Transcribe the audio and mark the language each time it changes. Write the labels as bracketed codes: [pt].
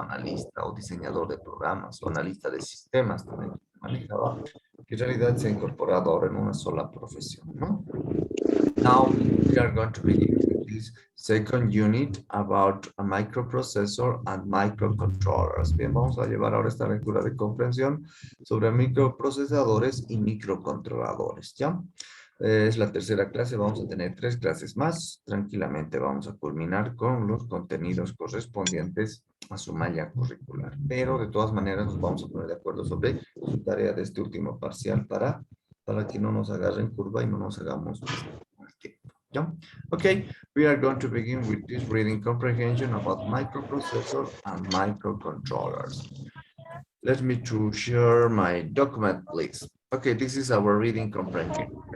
[es] Analista o diseñador de programas o analista de sistemas también manejaba, que en realidad se ha incorporado ahora en una sola profesión, ¿no? [en] Now we are going to begin with this second unit about a microprocessor and microcontrollers. [es] Bien, vamos a llevar ahora esta lectura de comprensión sobre microprocesadores y microcontroladores, ¿ya? Es la tercera clase, vamos a tener 3 clases más. Tranquilamente vamos a culminar con los contenidos correspondientes a su malla curricular. Pero de todas maneras nos vamos a poner de acuerdo sobre su tarea de este último parcial para que no nos agarren curva y no nos hagamos más tiempo. ¿Ya? [en] Okay, we are going to begin with this reading comprehension about microprocessor and microcontrollers. Let me to share my document, please. Okay, this is our reading comprehension.